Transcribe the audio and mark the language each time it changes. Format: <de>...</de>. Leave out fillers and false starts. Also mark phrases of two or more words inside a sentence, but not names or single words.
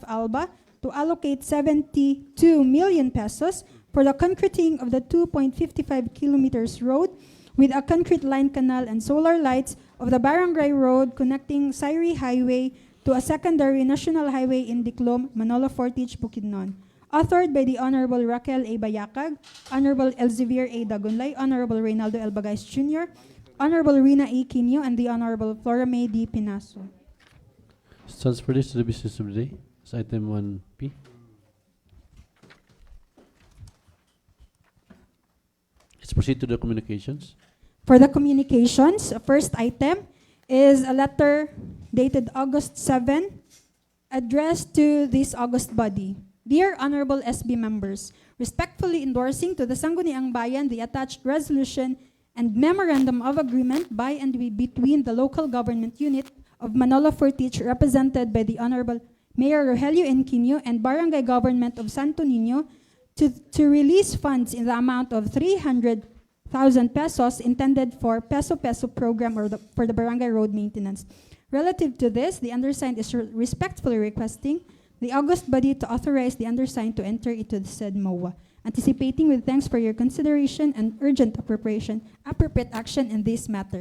<en>Alba to allocate 72 million pesos for the concreting of the 2.55 kilometers road with a concrete line canal and solar lights of the Barangay Road connecting Sairi Highway to a secondary national highway in Diclom, Manolo Fortich, Bukidnon. Authored by the Honorable Raquel A. Bayakag, Honorable Elzevir A. Dagunlay, Honorable Reynaldo L. Bagayos Jr., Honorable Rina E. Quino, and the Honorable Flora May D. Penaso. Transfer this to the business of the day as item 1P. Let's proceed to the communications. For the communications, first item is a letter dated August 7, addressed to this august body. Dear Honorable SB members, respectfully endorsing to the Sangguniang Bayan the attached resolution and memorandum of agreement by and between the local government unit of Manolo Fortich represented by the Honorable Mayor Rogelio N. Quino and Barangay Government of Santo Niño to release funds in the amount of 300,000 pesos intended for Peso-Peso program or for the barangay road maintenance. Relative to this, the undersigned is respectfully requesting the august body to authorize the undersigned to enter into the said MOA, anticipating with thanks for your consideration and urgent appropriate action in this matter.</en>